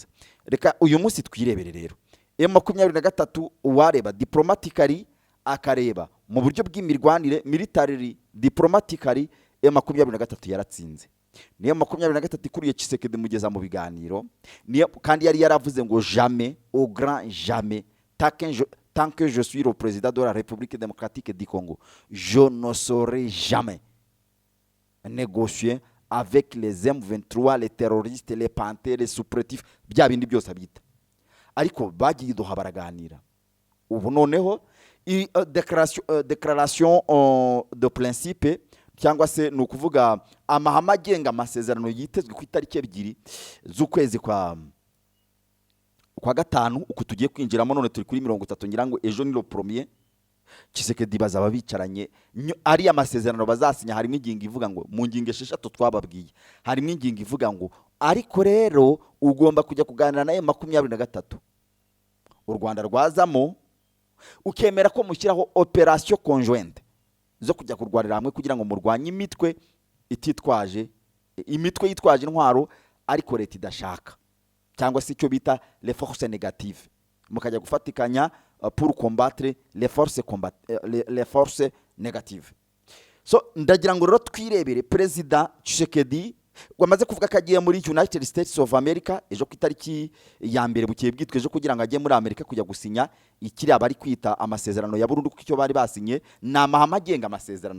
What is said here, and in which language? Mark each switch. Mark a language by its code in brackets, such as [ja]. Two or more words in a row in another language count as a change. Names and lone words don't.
[rw] Reka uyu munsi twirebere rero M23 uwareba diplomatically, akareba mu buryo bw'imirwanire [en] military diplomatically, [rw] M23 yaratsinze. Niyo 23 ikuriye Tshiseked mugeza mu biganiro, niyo kandi yari yaravuze ngo [fr] jamais au grand jamais tant que je suis le président de la République démocratique du Congo, je ne saurais jamais négocier avec les M23, les terroristes, les panthères, les supplétifs, [rw] bya bindi byose abita. Ariko bagiye duha baraganira. Ubu noneho [fr] déclaration de principe, [rw] cyangwa se ni ukuvuga amahame agenga amasezerano yitezwe ku itariki 2 z'ukwezi kwa gatanu, uko tugiye kwinjiramo none turi kuri 30, ngira ngo ejo ni [fr] le premier. [rw] Tshiseked bazaba bicaranye, ari amasezerano bazasinya. Harimo ingingo ivuga ngo, mu ngingo 6 twababwiye, harimo ingingo ivuga ngo ariko rero ugomba kujya kuganira na M23, u Rwanda rwazamo ukemera ko mushyiraho [fr] operation conjointe [rw] zo kujya kurwanira hamwe kugira ngo murwanye imitwe ititwaje, imitwe yitwaje intwaro ariko leta idashaka, cyangwa se icyo bita [fr] les forces négatives, [rw] mukajya gufatikanya [fr] pour combattre les forces négatives. [rw] So ndagira ngo rero twirebere President Tshiseked wamaze kuvuga ko agiye muri United States of America ejo ku itariki ya mbere bukeye bwitwe ejo, kugira ngo ajye muri Amerika kujya gusinya ikiri abari kwita amasezerano ya burundu, kuko icyo bari basinye ni amahame agenga amasezerano.